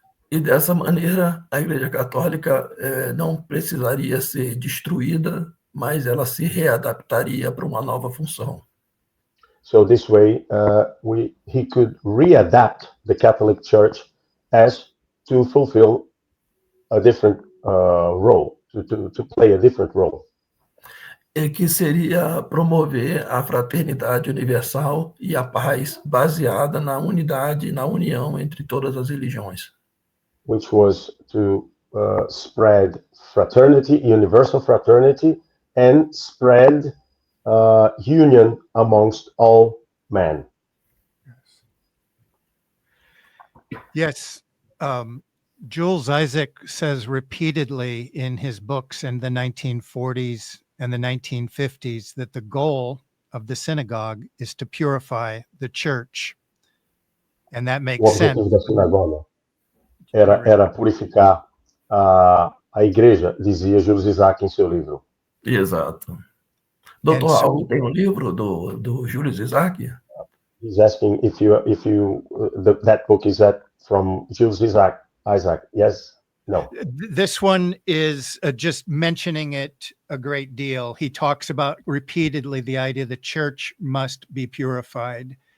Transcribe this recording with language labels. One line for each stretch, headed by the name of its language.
Portuguese: E dessa maneira, a Igreja Católica não precisaria ser destruída, mas ela se readaptaria para uma nova função.
English: So this way, he could readapt the Catholic Church as to fulfill a different role, to play a different role.
Portuguese: E que seria promover a fraternidade universal e a paz baseada na unidade e na união entre todas as religiões.
English: Which was to spread fraternity, universal fraternity, and spread union amongst all men. Yes. Jules Isaac says repeatedly in his books in the 1940s and the 1950s that the goal of the synagogue is to purify the church. And that
Portuguese: O
English: makes sense.
Portuguese: objetivo da sinagoga era purificar a igreja, dizia Jules Isaac em seu livro. Exato. Doutor Aldo, tem um livro do Jules Isaac?
English: He's asking if that book is that from Jules Isaac. Yes? No. This one is just mentioning it a great deal. He talks about repeatedly the idea the church must be purified.